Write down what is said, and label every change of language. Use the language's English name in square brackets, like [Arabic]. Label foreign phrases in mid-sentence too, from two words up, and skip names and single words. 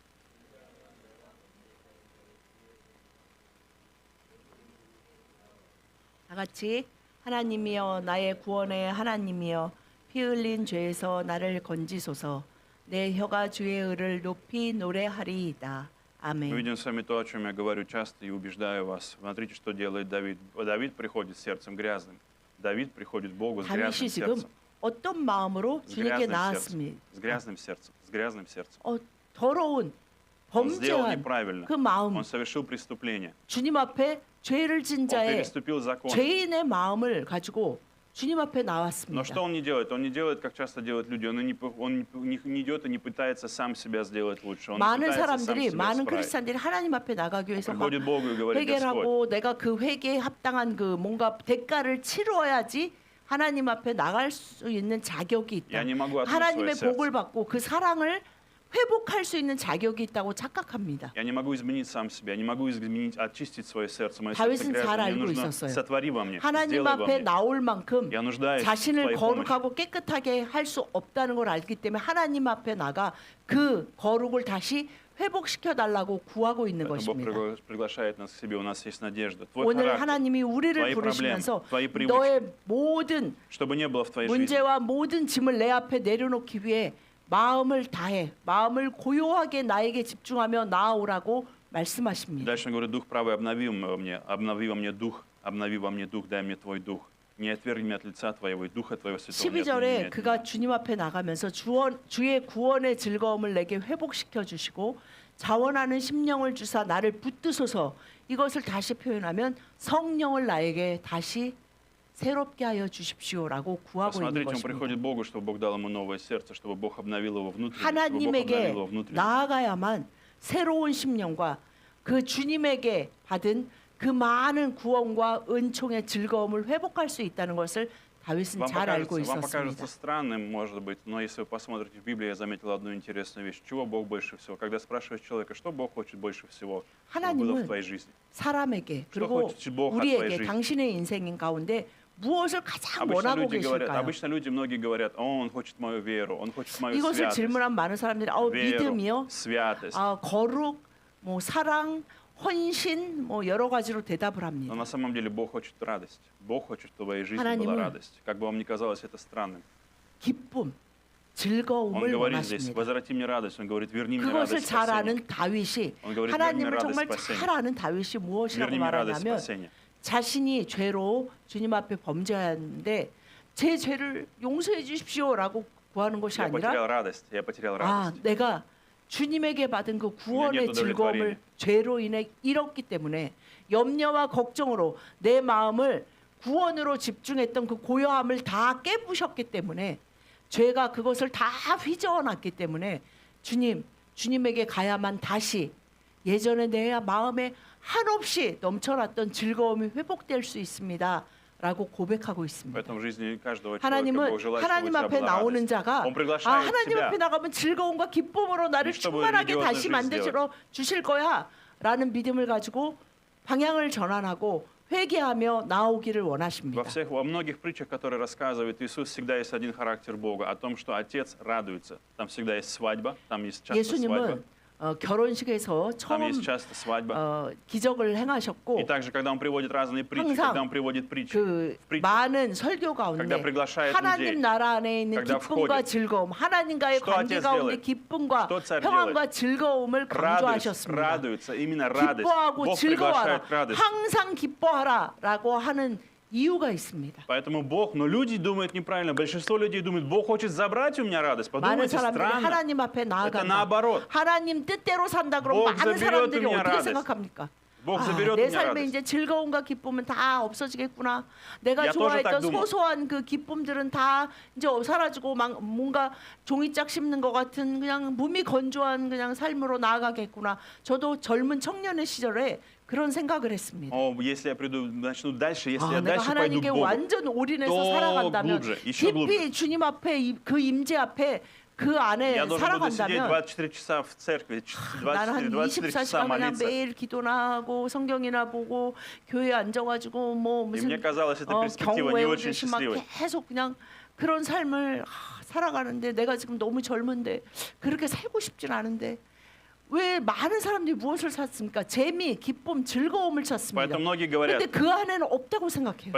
[Korean] 다 같이 하나님이여 나의 구원의 하나님이여 피 흘린 죄에서 나를 건지소서. 내 혀가 주의 의를 높이 노래하리이다. [Russian] Мы [Korean] 아멘. [Russian] видим с вами то, о чем я говорю часто и убеждаю вас. Смотрите, что делает Давид. Давид приходит с сердцем грязным. Давид приходит к Богу с [Korean] 다윗이 [Russian] грязным [Korean] 지금 [Russian] сердцем. [Korean] 어떤 마음으로 [Russian] С [Korean] 주님께 [Russian] грязным сердцем. [Korean] 나왔습니다. [Russian] С грязным сердцем. С грязным сердцем. [Korean] 더러운 [Russian] Он сделал [Korean] 범죄한 [Russian] неправильно. [Korean] 그 마음, [Russian] Он совершил преступление. [Korean] 주님 앞에 죄를 진 [Russian] Он [Korean] 자의 [Russian] переступил закон. [Korean] 죄인의 마음을 가지고 주님 앞에 [Russian] Но [Korean] 나왔습니다. [Russian] что он не делает? Он не делает, как часто делают люди. Он не идет и не пытается сам себя сделать лучше. Он не [Korean] 많은 [Russian] пытается сам [Korean] 사람들이, [Russian] себя [Korean] 많은 [Russian] исправить. [Korean] 크리스찬들이 하나님 앞에 나가기 위해서 막 [Russian] Приходит Богу и говорит, [Korean] 회개를 [Russian] Господь, [Korean] 하고 내가 그 회개에 합당한 그 뭔가 대가를 치러야지 하나님 앞에 나갈 수 있는 자격이 있다. [Russian] я не могу открыть свое [Korean] 하나님의 [Russian] сердце. [Korean] 복을 받고 그 사랑을 회복할 수 있는 자격이 있다고 착각합니다. [Russian] Я не могу изменить сам себя, я не могу изменить, очистить свое сердце. Мое [Korean] 다윗은 [Russian] сердце [Korean] 잘 [Russian] грязное. [Korean] 알고 [Russian] Мне нужно [Korean] 있었어요. [Russian] сотвори во мне, [Korean] 하나님 [Russian] сделай во [Korean] 앞에 [Russian] мне. [Korean] 나올 만큼 [Russian] Я нуждаюсь в [Korean] 자신을 [Russian] твоей помощи. [Korean] 거룩하고 깨끗하게 할 수 없다는 걸 알기 때문에 하나님 앞에 나가 그 거룩을 다시 회복시켜 달라고 구하고 있는 [Russian] Поэтому Бог [Korean] 것입니다. [Russian] приглашает нас к себе, у нас есть надежда. Твой [Korean] 오늘 [Russian] характер, [Korean] 하나님이 우리를 [Russian] твои [Korean] 부르시면서 [Russian] проблемы, твои привычки, [Korean] 너의 모든 [Russian] чтобы не было в твоей жизни. [Korean] 문제와 모든 짐을 내 앞에 내려놓기 위해 마음을 다해 마음을 고요하게 나에게 집중하며 나아오라고 말씀하십니다. [Russian] Дальше он говорит, Дух правый, обнови во мне дух, дай мне твой дух. Не отвергни меня от лица твоего, и Духа твоего святого не отмени [Korean] 12절에 [Russian] от [Korean] 그가 [Russian] меня. [Korean] 주님 앞에 나가면서 주의 구원의 즐거움을 내게 회복시켜 주시고 자원하는 심령을 주사 나를 붙드소서. 이것을 다시 표현하면 성령을 나에게 다시 새롭게 하여 주십시오라고 구하고 있는 [Russian] Посмотрите, он [Korean] 것입니다. [Russian] приходит к Богу, чтобы Бог дал ему новое сердце, чтобы Бог обновил его внутренность, чтобы Бог [Korean] 하나님에게 [Russian] обновил его внутренность. [Korean] 나아가야만 새로운 심령과 그 주님에게 받은 그 많은 구원과 은총의 즐거움을 회복할 수 있다는 것을 다윗은 잘 알고 [Russian] Вам [Korean] 있었습니다. [Russian] покажется странным, может быть, но если вы посмотрите в Библии, я заметил одну интересную вещь. Чего Бог больше всего? Когда спрашиваешь человека, что Бог хочет больше всего, чтобы было в [Korean] 하나님은 [Russian] твоей жизни? [Korean] 사람에게 [Russian] Что [Korean] 그리고 [Russian] хочет Бог от твоей [Korean] 우리에게 [Russian] жизни? [Korean] 당신의 인생 가운데 무엇을 가장 [Russian] Обычно [Korean] 원하고 [Russian] люди говорят, [Korean] 계실까요? [Russian] обычно люди многие говорят, он хочет мою веру, он хочет мою [Korean] 이것을 [Russian] святость, [Korean] 질문한 많은 사람들이 [Russian] веру, [Korean] 믿음이요, [Russian] святость. [Korean] 거룩, 뭐 사랑, 헌신, 뭐 여러 가지로 대답을 [Russian] Но [Korean] 합니다. [Russian] на самом деле Бог хочет радость. Бог хочет, чтобы в твоей жизни была [Korean] 하나님은 [Russian] радость. Как бы вам ни казалось это странным. [Korean] 기쁨, [Russian] Он [Korean] 즐거움을 [Russian] говорит здесь, [Korean] 원하십니다. [Russian] возврати мне радость. Он говорит, верни мне [Korean] 그것을 [Russian] радость [Korean] 잘 [Russian] спасения. [Korean] 아는 다윗이 [Russian] Он говорит, верни мне [Korean] 하나님을 [Russian] радость [Korean] 정말 [Russian] спасения. [Korean] 잘 아는 다윗이 무엇이라고 [Russian] Верни мне радость [Korean] 말하냐면 [Russian] спасения. [Korean] 자신이 죄로 주님 앞에 범죄하였는데 제 죄를 용서해 주십시오라고 구하는 것이 [Russian] Я [Korean] 아니라 [Russian] потерял радость, я потерял [Korean] 아, [Russian] радость. [Korean] 내가 주님에게 받은 그 구원의 [Russian] нет [Korean] 즐거움을 [Russian] удовлетворения. [Korean] 죄로 인해 잃었기 때문에 염려와 걱정으로 내 마음을 구원으로 집중했던 그 고요함을 다 깨부셨기 때문에 죄가 그것을 다 휘저어 놨기 때문에 주님에게 가야만 다시 예전에 내 마음에 한없이 넘쳐났던 즐거움이 회복될 수 있습니다. 라고 고백하고 있습니다. [Russian] Поэтому в жизни каждого человека [Korean] 하나님은 [Russian] Бог желает, чтобы у [Korean] 하나님 [Russian] тебя [Korean] 앞에 [Russian] была [Korean] 나오는 [Russian] радость. [Korean] 자가 [Russian] Он приглашает [Korean] 하나님 [Russian] тебя. [Korean] 앞에 나가면 즐거움과 기쁨으로 나를 [Russian] чтобы [Korean] 충만하게 [Russian] религиозную [Korean] 다시 [Russian] жизнь [Korean] 만드시러 주실 거야 라는 믿음을 가지고 방향을 전환하고 회개하며 나오기를 원하십니다. [Russian] Во многих притчах, которые рассказывает Иисус, всегда есть один характер Бога, о том, что Отец радуется. Там всегда есть свадьба, там есть часто свадьба, [Korean] 예수님은 결혼식에서 [Russian] там [Korean] 처음 [Russian] есть часто свадьба. [Korean] 기적을 행하셨고 [Russian] И также, когда Он приводит разные притчи, [Korean] 항상 [Russian] когда Он приводит притчи, [Korean] 그 [Russian] в притчах, [Korean] 많은 설교 가운데 [Russian] когда приглашает [Korean] 하나님 [Russian] людей, [Korean] 나라 안에 있는 [Russian] когда [Korean] 기쁨과 [Russian] входит. [Korean] 즐거움, 하나님과의 [Russian] Что [Korean] 관계 [Russian] Отец [Korean] 가운데 [Russian] делает? [Korean] 기쁨과 [Russian] Что Царь [Korean] 평안과 즐거움을 [Russian] радость, [Korean] 강조하셨습니다. [Russian] радуется, именно радость. [Korean] 기뻐하고 [Russian] Бог [Korean] 즐거워하라. [Russian] приглашает к радости. [Korean] 항상 기뻐하라라고 하는 이유가 있습니다. [Russian] Поэтому Бог, но люди думают неправильно. Большинство людей думают, Бог хочет забрать у меня радость. [Korean] 많은 [Russian] Подумайте, [Korean] 사람들이 [Russian] странно. [Korean] 하나님 앞에 [Russian] Это [Korean] 나아간다. [Russian] 나оборот. [Korean] 하나님 뜻대로 산다 그러면 [Russian] Бог [Korean] 많은 [Russian] заберет [Korean] 사람들이 [Russian] у меня [Korean] 어떻게 [Russian] радость. [Korean] 생각합니까? [Russian] Бог заберет у [Korean] 내 [Russian] меня [Korean] 삶에 [Russian] радость. [Korean] 이제 즐거움과 기쁨은 다 없어지겠구나. 내가 [Russian] Я тоже [Korean] 좋아했던 [Russian] так думал. [Korean] 소소한 그 기쁨들은 다 이제 사라지고 막 뭔가 종이짝 씹는 것 같은 그냥 몸이 건조한 그냥 삶으로 나아가겠구나. 저도 젊은 청년의 시절에 그런 생각을 했습니다. [Russian] Если я начну дальше, если я [Korean] 내가 [Russian] дальше пойду [Korean] 하나님께 [Russian] к Богу, [Korean] 완전 올인해서 또 살아간다면 [Russian] глубже, еще [Korean] 깊이 주님 앞에 그 임재 앞에 그 안에 [Russian] я должен буду сидеть [Korean] 살아간다면 [Russian] 24 часа в церкви, [Korean] 나는 한 [Russian] 24 часа [Korean] 24시간 그냥 [Russian] молиться. [Korean] 매일 기도나 하고 성경이나 보고 교회에 앉아가지고 뭐 [Russian] И мне [Korean] 무슨 [Russian] казалось, эта перспектива [Korean] 경우 [Russian] не очень [Korean] 외우듯이 막 [Russian] счастливой. [Korean] 계속 그냥 그런 삶을 살아가는데 내가 지금 너무 젊은데 그렇게 살고 싶진 않은데 왜 많은 사람들이 무엇을 찾습니까? 재미, 기쁨, 즐거움을 찾습니다. [Russian] Поэтому многие [Korean] 근데 [Russian] говорят, [Korean] 그 안에는 없다고 생각해요.